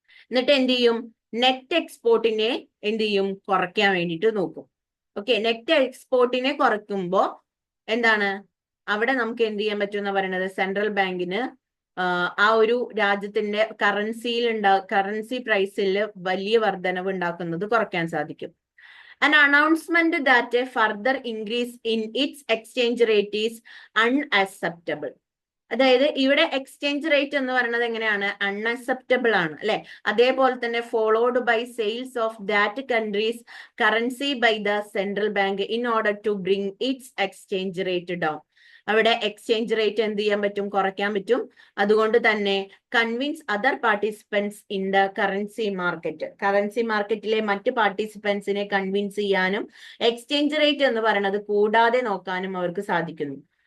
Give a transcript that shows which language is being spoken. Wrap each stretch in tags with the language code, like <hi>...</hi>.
<ml>എന്നിട്ട് എന്ത് ചെയ്യും, നെറ്റ് എക്സ്പോർട്ടിനെ എന്ത് ചെയ്യും, കുറയ്ക്കാൻ വേണ്ടിയിട്ട് നോക്കും. ഓക്കെ, നെറ്റ് എക്സ്പോർട്ടിനെ കുറയ്ക്കുമ്പോ എന്താണ്, അവിടെ നമുക്ക് എന്ത് ചെയ്യാൻ പറ്റും എന്ന് പറയുന്നത്, സെൻട്രൽ ബാങ്കിന് ആ ഒരു രാജ്യത്തിന്റെ കറൻസി പ്രൈസിൽ വലിയ വർധനവ് ഉണ്ടാക്കുന്നത് കുറയ്ക്കാൻ സാധിക്കും.</ml> <en>An announcement that a further increase in its exchange rate is unacceptable.</en> <ml>അതായത് ഇവിടെ എക്സ്ചേഞ്ച് റേറ്റ് എന്ന് പറയുന്നത് എങ്ങനെയാണ്? അൺഅക്സെപ്റ്റബിൾ ആണ് അല്ലെ?</ml> <en>അതേപോലെ തന്നെ followed by sales of that country's currency by the central bank in order to bring its exchange rate down.</en> <ml>അവിടെ എക്സ്ചേഞ്ച് റേറ്റ് എന്ത് ചെയ്യാൻ പറ്റും? കുറയ്ക്കാൻ പറ്റും. അതുകൊണ്ട് തന്നെ</ml> <en>convince other participants in the currency market,</en> <ml>currency മാർക്കറ്റിലെ മറ്റ് പാർട്ടിസിപ്പൻസിനെ കൺവിൻസ് ചെയ്യാനും എക്സ്ചേഞ്ച് റേറ്റ് എന്ന് പറയുന്നത് കൂടാതെ നോക്കാനും അവർക്ക് സാധിക്കുന്നു.</ml>